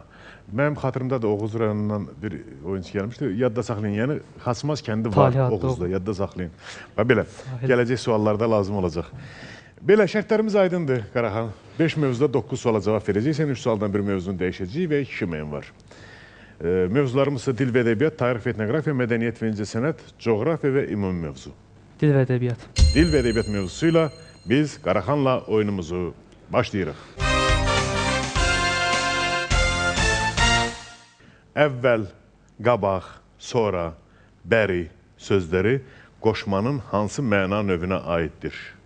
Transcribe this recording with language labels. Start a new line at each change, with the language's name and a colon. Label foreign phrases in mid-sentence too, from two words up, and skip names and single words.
Azerbaijani: Mənim xatırımda da Oğuz rayonundan bir oyuncu gəlmişdi. Yadda saxlayın. Yəni Xaçmaz kəndi var Oğuzda. Yadda saxlayın. Belə, gələcək suallarda lazım olacaq. Belə, şərtlərimiz aydındır, Qaraxan. 5 mövzuda 9 suala cavab verəcəksən. 3 sualdan bir mövzunu dəyişəcəyik və 2 mühüm var. Mövzularımız ise dil ve edebiyat, tarih ve etnografiya, medeniyet ve incəsənət, coğrafiya və ümumi mövzu. Dil və edebiyat. Dil və edebiyat mövzusuyla biz Qaraxanla oyunumuzu başlayırıq. Əvvəl, qabaq, sonra, bəri sözləri qoşmanın hansı məna növünə aiddir?